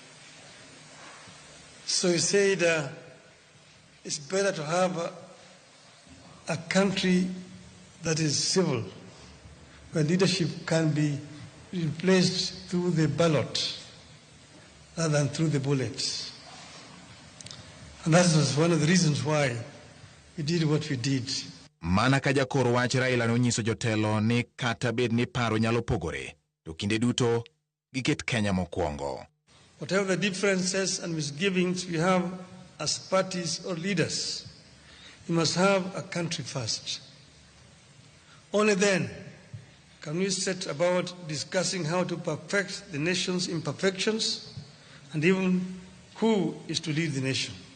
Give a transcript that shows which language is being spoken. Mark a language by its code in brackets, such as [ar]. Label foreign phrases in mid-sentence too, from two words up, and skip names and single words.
[en] So he said it's better to have a country that is civil, where leadership can be replaced through the ballot rather than through the bullets. And that was one of the reasons why we did what we did. [luo] Mana ka jakor wach Raila no nyiso jotelo ni kata bed ni paro nyalo pogore, to kinde duto giket Kenya mokwongo. [en] Whatever the differences and misgivings we have as parties or leaders, we must have a country first. Only then can we set about discussing how to perfect the nation's imperfections and even who is to lead the nation.